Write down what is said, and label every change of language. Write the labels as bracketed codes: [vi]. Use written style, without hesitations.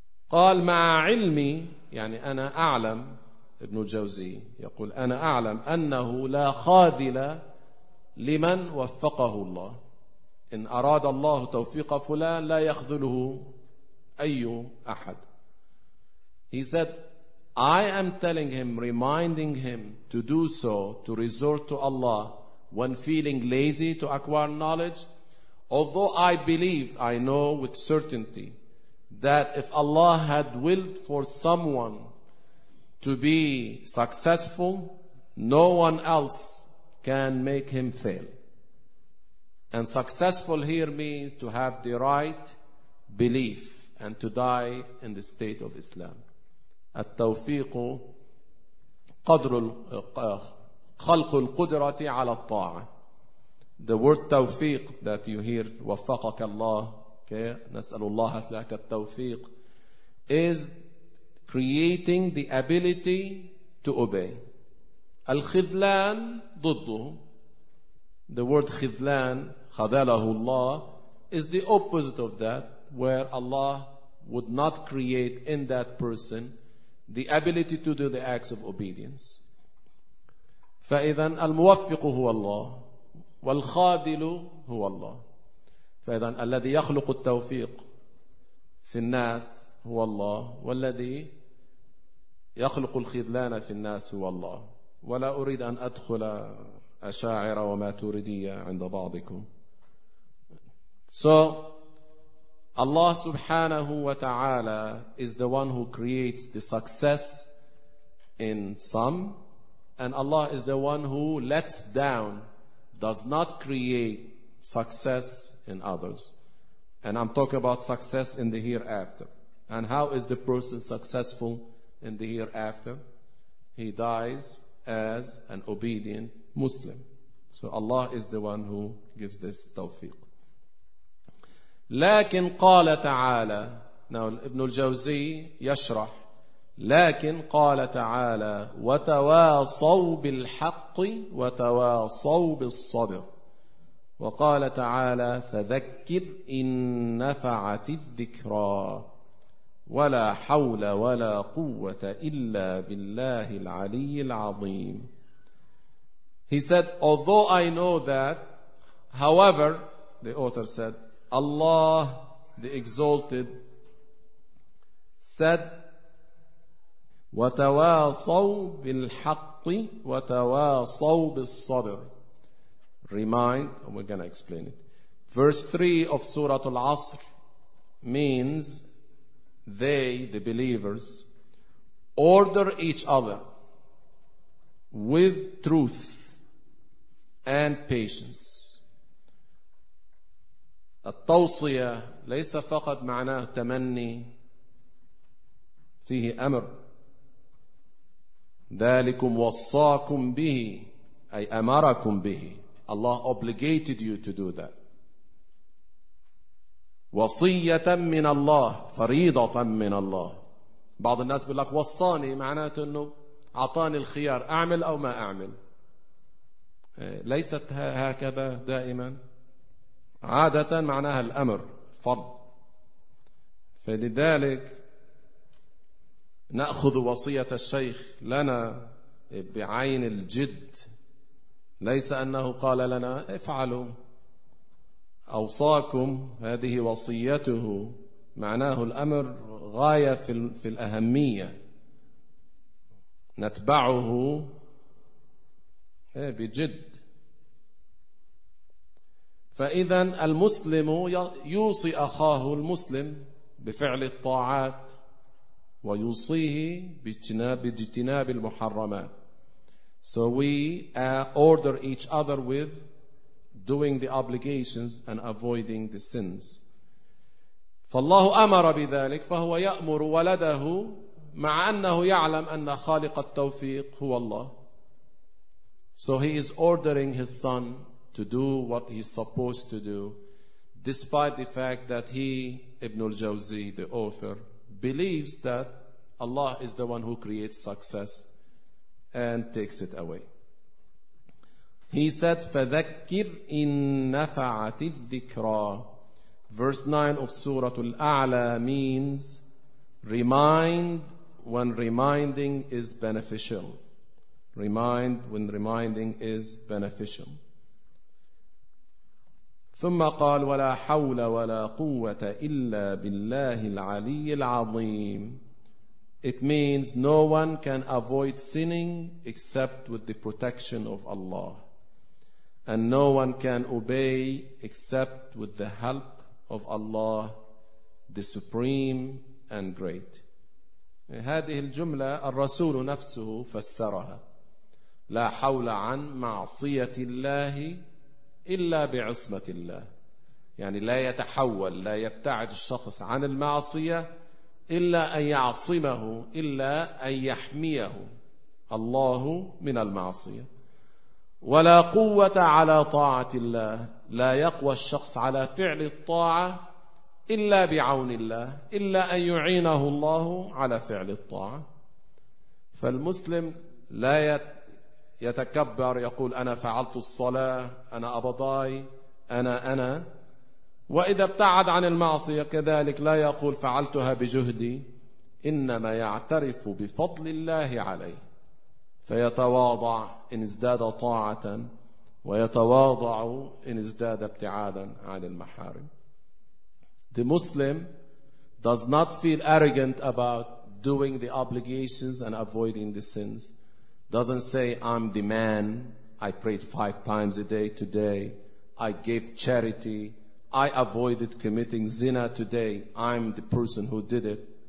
[ar] قال مع علمي، يعني أنا أعلم، ابن الجوزي يقول أنا أعلم أنه لا خاذل لمن وفقه الله. إن أراد الله توفيق فلان لا يخذله أي أحد. [en] He said, I am telling him, reminding him to do so, to resort to Allah when feeling lazy to acquire knowledge, although I believe, I know with certainty, that if Allah had willed for someone to be successful, no one else can make him fail. And successful here means to have the right belief and to die in the state of Islam. [ar] التوفيق قدر القاخ خلق القدرة على الطاعة. [en] The word توفيق that you hear, [ar] وفقك الله, [en] okay, [ar] نسأل الله لك التوفيق, [en] is creating the ability to obey. [ar] الخذلان ضده. [en] The word خذلان, [ar] خذله الله, [en] is the opposite of that, where Allah would not create in that person the ability to do the acts of obedience. [ar] فإذا الموفق هو الله والخاذل هو الله. فإذا الذي يخلق التوفيق في الناس هو الله، والذي يخلق الخذلان في الناس هو الله. ولا أريد أن أدخل أشاعر وما تريدية عند بعضكم. [en] So Allah subhanahu wa ta'ala is the one who creates the success in some, and Allah is the one who lets down, does not create success in others. And I'm talking about success in the hereafter. And how is the person successful in the hereafter? He dies as an obedient Muslim. So Allah is the one who gives this tawfiq. [ar] لكن قال تعالى. ابن الجوزي يشرح: لكن قال تعالى: وتواصوا بالحق وتواصوا بالصبر. وقال تعالى: فذكر إن نفعت الذكرى. ولا حول ولا قوة إلا بالله العلي العظيم. [en] He said, although I know that, however, the author said, Allah the Exalted said, [ar] وتواصوا بالحق وتواصوا بالصبر. [en] Remind, and we're going to explain it. Verse 3 of Surah Al-Asr means they, the believers, order each other with truth and patience. [ar] التوصية ليس فقط معناه تمني، فيه أمر. ذلكم وصاكم به، أي أمركم به. [en] Allah obligated you to do that. [ar] وصية من الله، فريضة من الله. بعض الناس بيقول لك وصاني، معناته أنه أعطاني الخيار أعمل أو ما أعمل. ليست هكذا دائما، عادة معناها الأمر فرض. فلذلك نأخذ وصية الشيخ لنا بعين الجد، ليس أنه قال لنا افعلوا، أوصاكم، هذه وصيته، معناه الأمر غاية في الأهمية، نتبعه بجد. فإذا المسلم يوصي أخاه المسلم بفعل الطاعات، ويوصيه باجتناب المحرمات. [en] So we order each other with doing the obligations and avoiding the sins. [ar] فالله أمر بذلك، فهو يأمر ولده، مع أنه يعلم أن خالق التوفيق هو الله. [en] So he is ordering his son to do what he's supposed to do, despite the fact that he, Ibn al-Jawzi, the author, believes that Allah is the one who creates success and takes it away. He said, [ar] فَذَكِّرْ إِن نَفَعَتِ الذِّكْرَى. [en] Verse 9 of Surah Al-A'la means remind when reminding is beneficial. Remind when reminding is beneficial. [ar] ثم قال ولا حول ولا قوة إلا بالله العلي العظيم. [en] It means no one can avoid sinning except with the protection of Allah, and no one can obey except with the help of Allah, the Supreme and Great. [ar] هذه الجملة الرسول نفسه فسرها: لا حول عن معصية الله إلا بعصمة الله. يعني لا يتحول، لا يبتعد الشخص عن المعصية إلا أن يعصمه، إلا أن يحميه الله من المعصية. ولا قوة على طاعة الله، لا يقوى الشخص على فعل الطاعة إلا بعون الله، إلا أن يعينه الله على فعل الطاعة. فالمسلم لا يتكبر يقول أنا فعلت الصلاة، أنا أبضاي، أنا. وإذا ابتعد عن المعصية كذلك لا يقول فعلتها بجهدي، إنما يعترف بفضل الله عليه، فيتواضع إن ازداد طاعة، ويتواضع إن ازداد ابتعادا عن المحارم. [en] The Muslim does not feel arrogant about doing the obligations and avoiding the sins. Doesn't say, I'm the man, I prayed 5 times a day today, I gave charity, I avoided committing zina today, I'm the person who did it.